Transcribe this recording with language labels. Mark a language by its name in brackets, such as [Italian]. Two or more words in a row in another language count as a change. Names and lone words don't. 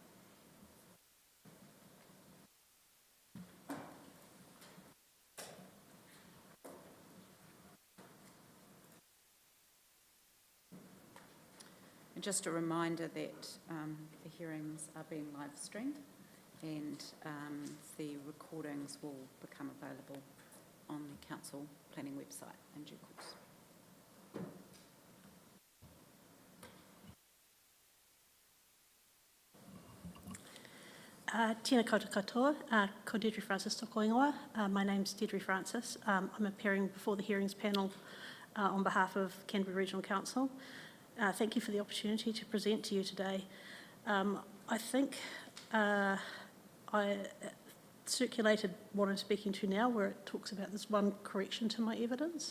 [English] And just a reminder that the hearings are being live streamed and the recordings will become available on the Council Planning website in due course. [Māori] Tēnā koutou katoa, ko Deirdre Francis toko ingoa. [English] My name's Deirdre Francis. I'm appearing before the hearings panel on behalf of Canterbury Regional Council. Thank you for the opportunity to present to you today. I think I circulated what I'm speaking to now, where it talks about this one correction to my evidence.